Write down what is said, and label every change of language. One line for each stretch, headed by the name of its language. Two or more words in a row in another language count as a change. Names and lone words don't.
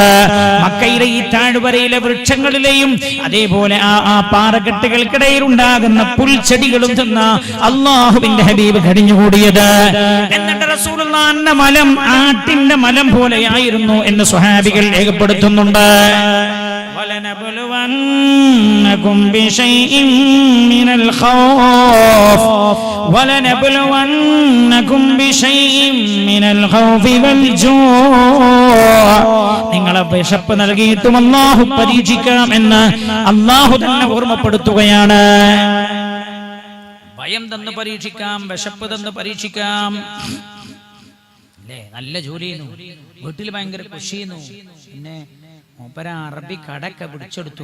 Malayalam: മക്കയിലെ ഈ താഴ്വരയിലെ വൃക്ഷങ്ങളിലെയും അതേപോലെ ആ പാറക്കെട്ടുകൾക്കിടയിൽ ഉണ്ടാകുന്ന പുൽച്ചെടികളും തിന്ന അല്ലാഹുവിന്റെ ഹബീബ് കഴിഞ്ഞുകൂടിയത്. എന്നിട്ട് റസൂലുള്ളാഹിന്റെ മലം ആട്ടിന്റെ മലം പോലെയായിരുന്നു എന്ന് സ്വഹാബികൾ രേഖപ്പെടുത്തുന്നുണ്ട്.
Arabic: ولنبلونكم بشيء من الخوف ولنبلونكم بشيء من الخوف والجوع.
Malayalam: നിങ്ങളെ വിശപ്പ് നൽകിയിട്ടും അല്ലാഹു പരീക്ഷിക്കാം എന്ന് അല്ലാഹു തന്നെ ഓർമ്മപ്പെടുത്തുകയാണ്. ഭയം തന്ന് പരീക്ഷിക്കാം, വിശപ്പ് തന്ന് പരീക്ഷിക്കാം. നല്ല ജോലി ചെയ്യുന്നു, വീട്ടിൽ ഭയങ്കര കൃഷി ചെയ്യുന്നു, പിന്നെ മൂപ്പര അറബി കടക്കെ പിടിച്ചെടുത്തു.